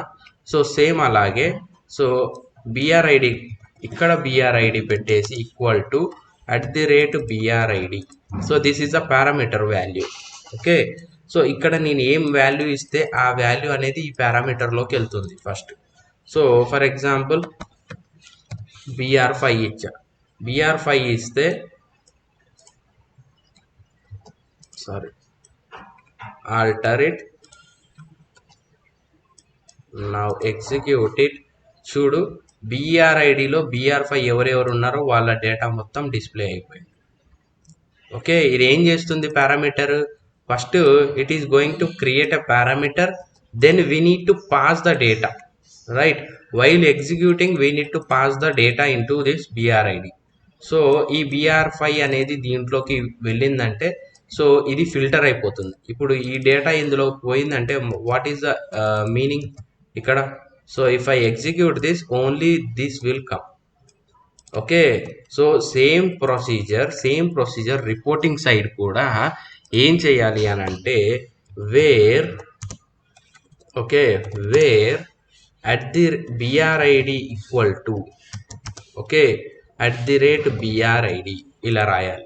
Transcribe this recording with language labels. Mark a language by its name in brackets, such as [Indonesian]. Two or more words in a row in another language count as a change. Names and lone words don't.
[Telugu] సో సేమ్ అలాగే, సో BRID ఇక్కడ BRID పెట్టేసి [English] equal to [Telugu] @BRID. [English] so this is a parameter value. [Telugu] ఓకే, సో ఇక్కడ నేను ఏం వాల్యూ ఇస్తే ఆ వాల్యూ అనేది ఈ పారామీటర్లోకి వెళ్తుంది ఫస్ట్. [English] so for example br5 ఇచ్చా. br5 ఇస్తే sorry alter it, now execute it. [Telugu] చూడు BRIDలో BR5 ఎవరెవరు ఉన్నారో వాళ్ళ డేటా మొత్తం డిస్ప్లే అయిపోయింది. ఓకే, ఇది ఏం చేస్తుంది పారామీటర్? [English] First it is going to create a parameter, then we need to pass the data, right? While executing we need to pass the data into this BRID. [Telugu] సో ఈ BR5 అనేది దీంట్లోకి వెళ్ళిందంటే సో ఇది ఫిల్టర్ అయిపోతుంది. ఇప్పుడు ఈ డేటా ఇందులో పోయిందంటే [English] what is the meaning [Telugu] ఇక్కడ? [English] So if I execute this, only this will come. [Telugu] ఓకే, సో [English] same procedure reporting side [Telugu] కూడా ఏం చేయాలి అని అంటే [English] where at the BRID equal to @BRID [Telugu] ఇలా రాయాలి.